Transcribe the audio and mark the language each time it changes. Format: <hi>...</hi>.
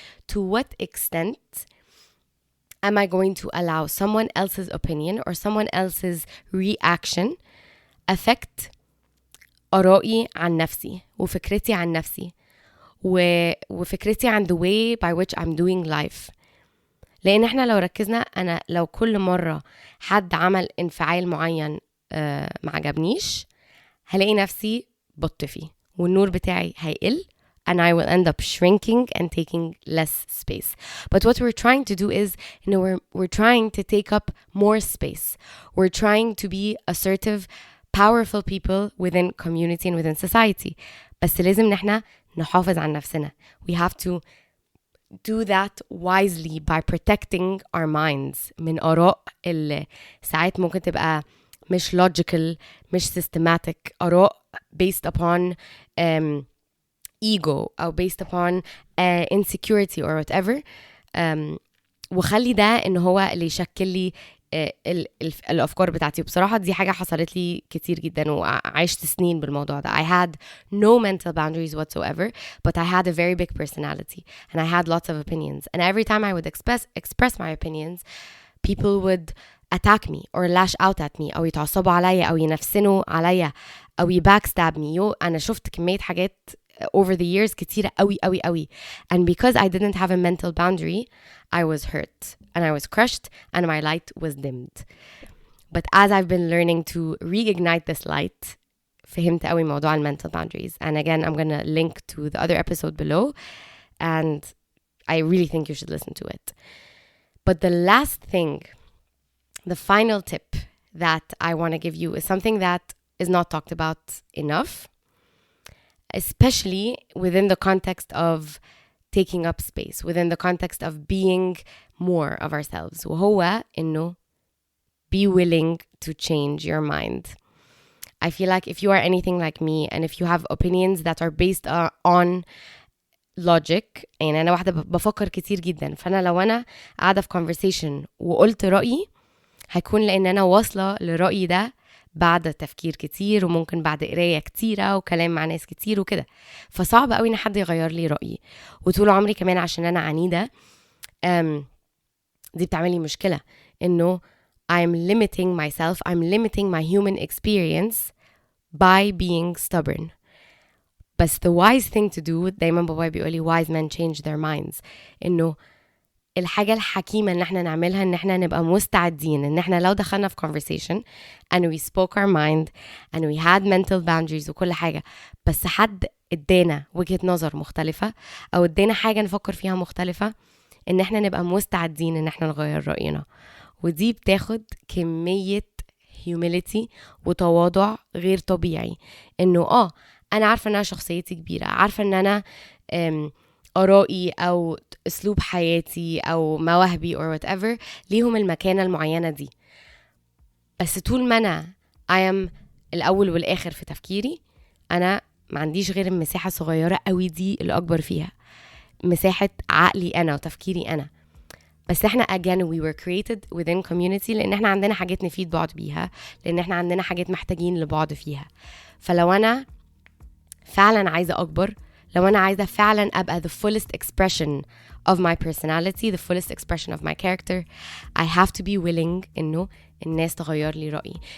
<en>To what extent am I going to allow someone else's opinion or someone else's reaction affect</en> <ar>آرائي عن نفسي وفكرتي عن</ar> <en>نفسي وفكرتي عن the way by which I'm doing life.</en> <ar>لأن احنا لو ركزنا، أنا لو كل مرة حد عمل انفعال معين ما عجبنيش، هلاقي نفسي بطفي والنور بتاعي هيقل</ar> <en>and I will end up shrinking and taking less space. But what we're trying to do is, we're trying to take up more space. We're trying to be assertive, powerful people within community and within society.</en> <ar>بس لازم نحنا نحافظ على نفسنا.</ar> <en>We have to do that wisely by protecting our minds</en> <ar>من آراء اللي ساعات ممكن تبقى</ar> <en>مش logical مش systematic آراء based upon ego أو based upon insecurity or whatever.</en> <ar>وخلي ده إن هو اللي يشكل لي الأفكار بتاعتي. وبصراحة دي حاجة حصلت لي كتير جدا وعشت سنين بالموضوع ده.</ar> <en>I had no mental boundaries whatsoever, but I had a very big personality and I had lots of opinions, and every time I would express my opinions, people would attack me or lash out at me</en> <ar>أو يتعصبوا عليا أو</ar> <en>ينفسنوا عليا أو backstab me.</en> <ar>أنا شفت كمية حاجات</ar> <en>over the years</en> <ar>كتيرة قوي.</ar> <en>And because I didn't have a mental boundary, I was hurt and I was crushed and my light was dimmed. But as I've been learning to reignite this light,</en> <ar>فهمت قوي موضوع</ar> <en>mental boundaries. And again, I'm gonna link to the other episode below, and I really think you should listen to it. But the last thing, the final tip that I want to give you is something that is not talked about enough, especially within the context of taking up space, within the context of being more of ourselves.</en> <ar>وهو إنه</ar> <en>be willing to change your mind. I feel like if you are anything like me and if you have opinions that are based on logic,</en> <ar>يعني أنا واحدة بفكر كتير جدا، فأنا لو أنا قاعدة في conversation وقلت رأيي هيكون لأن أنا واصلة لرأيي ده بعد تفكير كتير وممكن بعد قراية كتيرة وكلام مع ناس كتير وكده. فصعب قوي ان حد يغير لي رأيي. وطول عمري كمان عشان انا عنيدة دي بتعملي مشكلة انه</ar> <en>I'm limiting myself, I'm limiting my human experience by being stubborn.</en> <ar>بس</ar> <en>the wise thing to do,</en> <ar>دايما بابايا بيقولي</ar> <en>wise men change their minds,</en> <ar>انه الحاجة الحكيمة ان احنا نعملها ان احنا نبقى مستعدين ان احنا لو دخلنا في</ar> <en>conversation and we spoke our mind and we had mental boundaries</en> <ar>وكل حاجة، بس حد ادانا وجهة نظر مختلفة او ادانا حاجة نفكر فيها مختلفة، ان احنا نبقى مستعدين ان احنا نغير رأينا. ودي بتاخد كمية humility وتواضع غير طبيعي. انه انا عارفة ان انا شخصيتي كبيرة، عارفة ان انا آرائي أو أسلوب حياتي أو مواهبي</ar> <en>or whatever</en> <ar>ليهم المكانة المعينة دي، بس طول ما أنا</ar> <en>I am</en> <ar>الأول والآخر في تفكيري، أنا ما عنديش غير المساحة صغيرة قوي دي اللي أكبر فيها، مساحة عقلي أنا وتفكيري أنا. بس احنا</ar> <en>again we were created within community</en> <ar>لأن احنا عندنا حاجات نفيد بعض بيها، لأن احنا عندنا حاجات محتاجين لبعض فيها. فلو أنا فعلا عايزة أكبر، لو أنا عايزة فعلا أبقى</ar> <en>the fullest expression of my personality, the fullest expression of my character, I have to be willing</en> <ar>إنه الناس تغير لي رأيي.</ar>